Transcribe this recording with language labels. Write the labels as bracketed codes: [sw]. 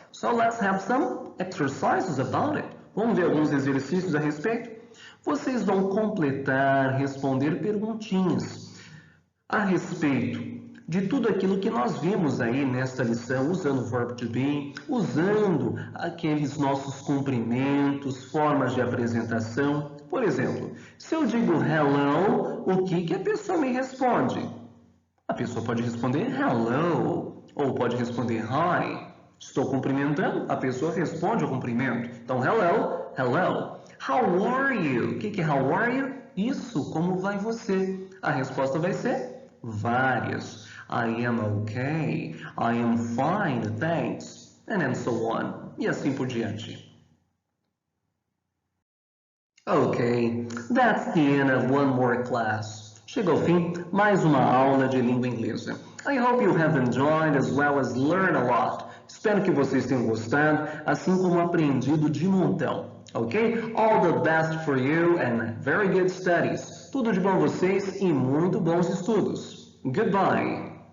[en] So let's have some exercises about it. [pt] Vamos ver alguns exercícios a respeito? Vocês vão completar, responder perguntinhas a respeito de tudo aquilo que nós vimos aí nesta lição, usando o verbo to be, usando aqueles nossos cumprimentos, formas de apresentação. Por exemplo, se eu digo hello, o que a pessoa me responde? A pessoa pode responder hello, ou pode responder hi. Estou cumprimentando, a pessoa responde ao cumprimento. Então, hello, hello. [en] How are you? [pt] O que é [en] how are you? [pt] Isso, como vai você? A resposta vai ser várias. [en] I am okay. I am fine, thanks. And then so on. [pt] E assim por diante. [en] Okay, that's the end of one more class. [pt] Chega ao fim mais uma aula de língua inglesa. certeza. [en] I hope you have enjoyed as well as learned a lot. [pt] Espero que vocês tenham gostado, assim como aprendido de montão. Ok? [en] All the best for you and very good studies. [pt] Tudo de bom a vocês e muito bons estudos. [en] Goodbye.